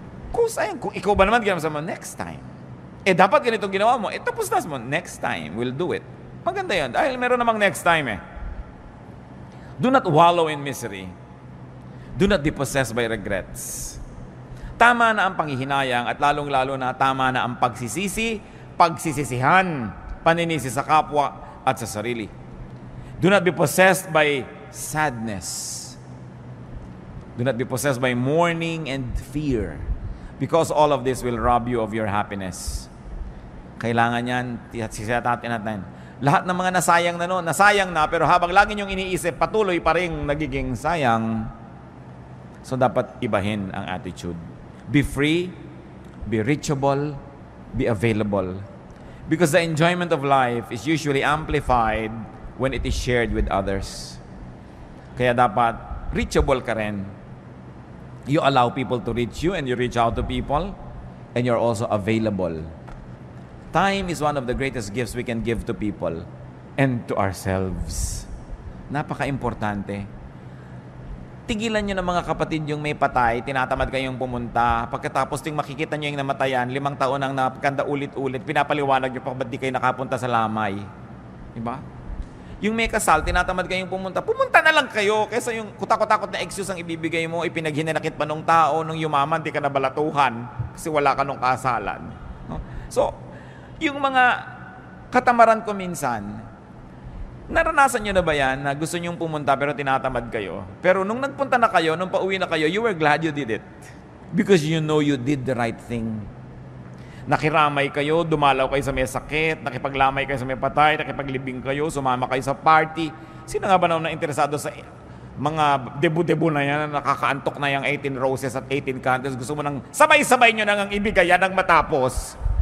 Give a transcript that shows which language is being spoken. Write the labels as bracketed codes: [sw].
[tl] Kung ikaw ba naman ginawa mo, [en] next time. [tl] Dapat ganito ginawa mo. Tapos na mo, [en] next time, we'll do it. [tl] Maganda yun. Dahil meron namang next time eh. [en] Do not wallow in misery. Do not be possessed by regrets. [tl] Tama na ang panghihinayang at lalong-lalo na tama na ang pagsisisi, pagsisisihan, paninisi sa kapwa at sa sarili. [en] Do not be possessed by sadness. Do not be possessed by mourning and fear, because all of this will rob you of your happiness. [tl] Kailangan yan, sisatatin natin. Lahat ng mga nasayang na noon, nasayang na, pero habang lagi niyong iniisip, patuloy pa rin nagiging sayang. So dapat ibahin ang attitude. [en] Be free, be reachable, be available. Because the enjoyment of life is usually amplified when it is shared with others. [tl] Kaya dapat reachable ka rin. [en] You allow people to reach you and you reach out to people and you're also available. Time is one of the greatest gifts we can give to people and to ourselves. [tl] Napaka-importante. Tigilan nyo ng mga kapatid yung may patay, tinatamad kayong pumunta, pagkatapos ting makikita nyo yung namatayan, 5 taon ang napagkanda ulit-ulit, pinapaliwanag nyo pa ba't di kayo nakapunta sa lamay. Diba? Yung may kasal, tinatamad kayong pumunta na lang kayo, kaysa yung kutakot-takot na excuse ang ibibigay mo, ipinaghinanakit pa nung tao, nung yumaman, di ka nabalatuhan, kasi wala ka nung kasalan. No? So, yung mga katamaran ko minsan, naranasan nyo na ba yan na gusto nyong pumunta pero tinatamad kayo? Pero nung nagpunta na kayo, [en] nung pauwi na kayo, you were glad you did it. Because you know you did the right thing. [tl] Nakiramay kayo, dumalaw kayo sa may sakit, nakipaglamay kayo sa may patay, nakipaglibing kayo, sumama kayo sa party. Sino nga ba na interesado sa mga debu-debu na yan, nakakaantok na yung 18 roses at 18 candles, gusto mo nang sabay-sabay nyo nang ibigay yan ang matapos?